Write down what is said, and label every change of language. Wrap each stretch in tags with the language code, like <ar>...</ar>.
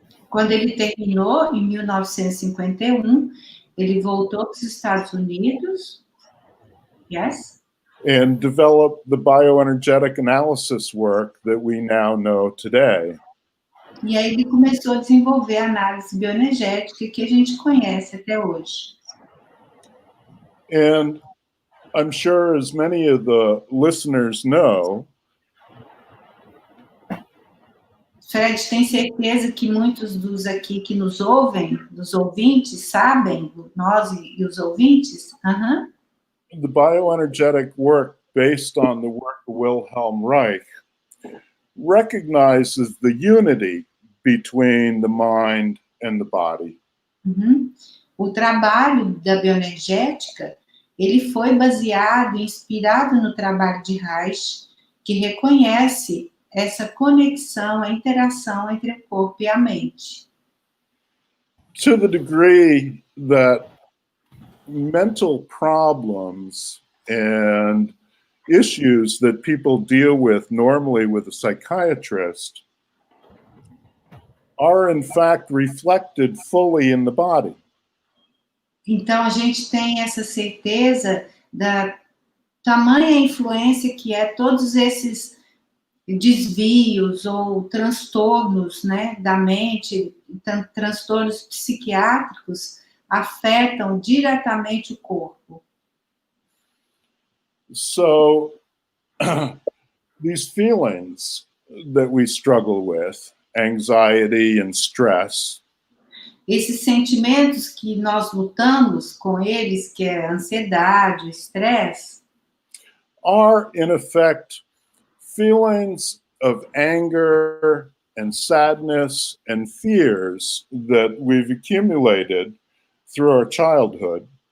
<pt>Quando ele terminou, em 1951, ele voltou para os Estados Unidos. Yes?</pt> <en>And developed the bioenergetic analysis work that we now know today.</en> <pt>E aí ele começou a desenvolver a análise bioenergética que a gente conhece até hoje.</pt> <en>And I'm sure as many of the listeners know,</en> <pt>Fred, tem certeza que muitos dos aqui que nos ouvem, dos ouvintes, sabem, nós e os ouvintes? Uhum.</pt> <en>the bioenergetic work based on the work of Wilhelm Reich recognizes the unity between the mind and the body. Uhum.</en> <pt>O trabalho da bioenergética, ele foi baseado, inspirado no trabalho de Reich, que reconhece essa conexão, a interação entre o corpo e a mente.</pt> <en>To the degree that mental problems and issues that people deal with normally with a psychiatrist are in fact reflected fully in the body.</en> <pt>Então, a gente tem essa certeza da tamanha influência que é todos esses desvios ou transtornos, né, da mente, transtornos psiquiátricos, afetam diretamente o corpo.</pt> <en>So, these feelings that we struggle with, anxiety and stress,</en> <pt>Esses sentimentos que nós lutamos com eles, que é a ansiedade, o estresse,</pt> <en>are in effect feelings of anger and sadness and fears that we've accumulated through our childhood.</en>